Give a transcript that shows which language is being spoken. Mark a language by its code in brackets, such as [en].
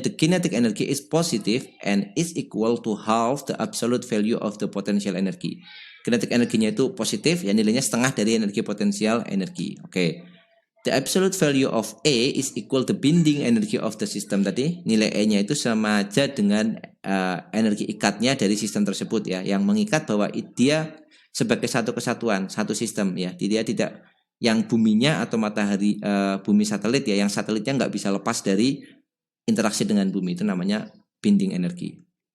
[en] The kinetic energy is positive and is equal to half the absolute value of the potential energy. [id] Kinetic energinya itu positif ya, nilainya setengah dari energi potensial energi. Oke. [en] The absolute value of A is equal to binding energy of the system [id] tadi. Nilai E-nya itu sama aja dengan energi ikatnya dari sistem tersebut ya, yang mengikat bahwa dia sebagai satu kesatuan, satu sistem ya. Dia tidak yang buminya atau matahari, bumi satelit ya, yang satelitnya nggak bisa lepas dari interaksi dengan bumi, itu namanya binding energi.